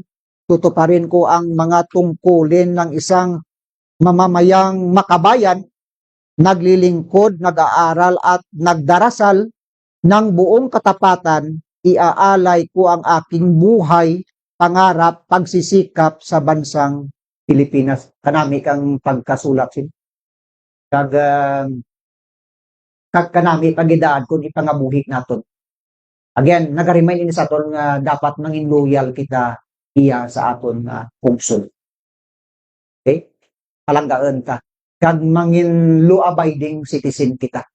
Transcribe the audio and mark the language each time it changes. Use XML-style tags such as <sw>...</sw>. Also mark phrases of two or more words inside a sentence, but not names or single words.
<tl>Tutuparin ko ang mga tungkulin ng isang mamamayang makabayan. Naglilingkod, nag-aaral at nagdarasal ng buong katapatan. Iaalay ko ang aking buhay, pangarap, pagsisikap sa bansang Pilipinas.</tl> <hil>Kanami kang pagkasulat sin. Kag kanami pagidaan kung ipangabuhi naton. Again, nag-remind ini sa aton nga dapat mangin loyal kita iya sa aton pungsod. Okay? Palanggaan ka. Kag mangin</hil> <en>law-abiding citizen</en> <hil>kita.</hil>